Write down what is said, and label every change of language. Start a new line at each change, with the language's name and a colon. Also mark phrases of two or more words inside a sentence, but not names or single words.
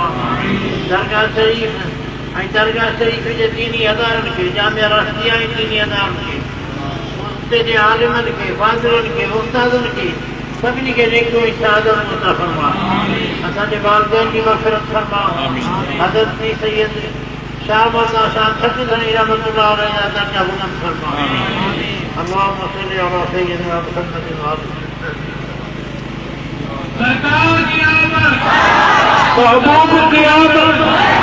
Sindhi: दरगाह शरीफ़ ऐं दरगाह शरीफ़ जे दीनी अदारनि खे, जामिया राशिदिया ऐं दीनी अदारनि खे, उते जे आलिमनि खे, फाज़िलनि खे, उस्तादनि खे सभिनी खे नेको ऐं शहादत अता फरमा। असांजे वालिदैन जी मग़फ़िरत फरमा। हज़रत पीर सैयद शाह मौलाना शाह खटज़नी रहमतुल्लाह अलैहि जा दर्जा बुलंद फरमा।
Arabic: اللهم صل على سيدنا محمد وآله
Urdu: سرکار کی آمد، محبوب کی آمد.